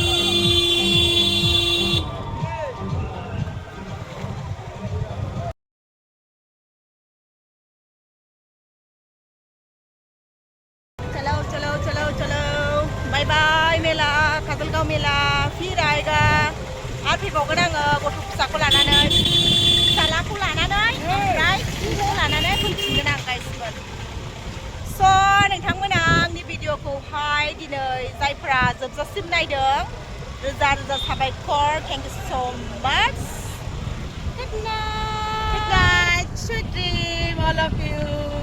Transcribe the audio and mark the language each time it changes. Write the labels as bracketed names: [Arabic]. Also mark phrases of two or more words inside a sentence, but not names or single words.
[Hindi] चलो बाय बाय मेला काजलगाव मेला फिर आएगा [Bodo] आरो फैबावगोन आङो गथ' फिसाखौ लानानै फिसालाखौ लानानै ओमफ्राय बिखौ लानानै फैफिनगोन आं गाइसमोन स' नोंथांमोना आंनि भिडिअखौहाय दिनै जायफ्रा जोबजासिम नायदों रोजा रोजा साबायखर [English] thank you so much good night sweet dream all of you